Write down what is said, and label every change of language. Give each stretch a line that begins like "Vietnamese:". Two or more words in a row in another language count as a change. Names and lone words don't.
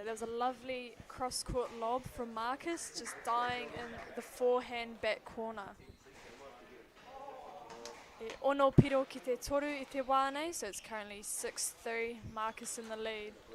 English: There was a lovely cross-court lob from Marcus, just dying in the forehand back corner.
Māori: E ono piro ki te toru I te wā nei,
English: so it's currently 6-3, Marcus in the lead.